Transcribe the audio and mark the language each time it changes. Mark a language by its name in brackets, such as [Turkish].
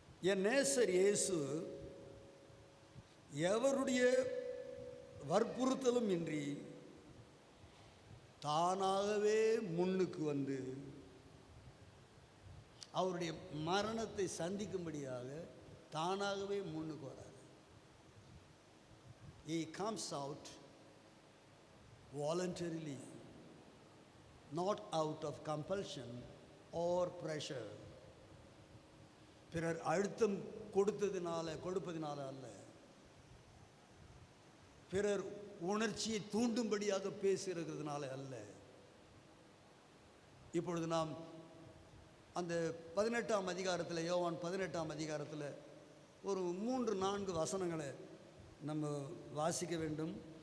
[Tamil] என் நேசர் இயேசு எவருடைய வற்புறுத்தலும் இன்றி தானாகவே முன்னுக்கு வந்து அவருடைய மரணத்தை சந்திக்கும்படியாக தானாகவே முன்னுக்கு வரார். [English] He comes out voluntarily, not out of compulsion or pressure. [Tamil] பிறர் அழுத்தம் கொடுப்பதினால அல்ல, பிறர் உணர்ச்சியை தூண்டும்படியாக பேசுகிறதுனால அல்ல. இப்பொழுது நாம் அந்த 18ஆம் அதிகாரத்தில், யோவான் 18ஆம் அதிகாரத்தில் ஒரு 3-4 வசனங்களை நம்ம வாசிக்க வேண்டும்.